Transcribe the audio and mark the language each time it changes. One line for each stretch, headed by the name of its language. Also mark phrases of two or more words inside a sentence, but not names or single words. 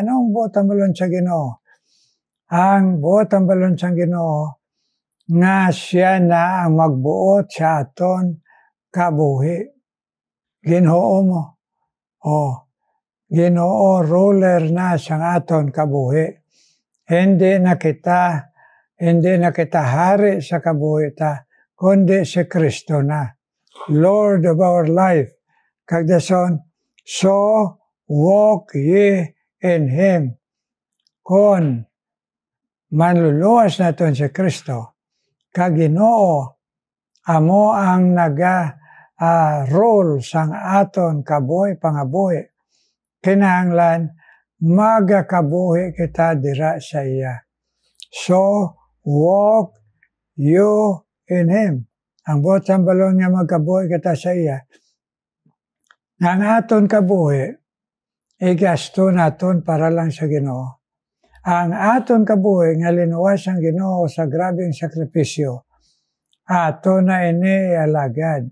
Hiligaynon: Anong butang balon sa Ginoo? Ang butang balon sa Ginoo, nga siya na ang magbuot sa aton kabuhi. Ginoo mo. Ginoo ruler na sa aton kabuhi. Hindi na kita hari sa kabuhi ta, kundi si Kristo na,
English: Lord of our life. Kagdason, so walk ye in Him.
Hiligaynon: Kung manluluwas naton si Kristo, kag Ginoo, amo ang role sang aton kabuhi pangabuhi, kinahanglan magakabuhi kita dira sa iya.
English: So walk you in Him.
Hiligaynon: Ang butang balon nga magkabuhi kita sa iya, ang aton kabuhi, igasto naton para lang sa Ginoo. Ang aton kabuhi nga linuwas ang Ginoo sa grabing sakripisyo, aton na ini alagad.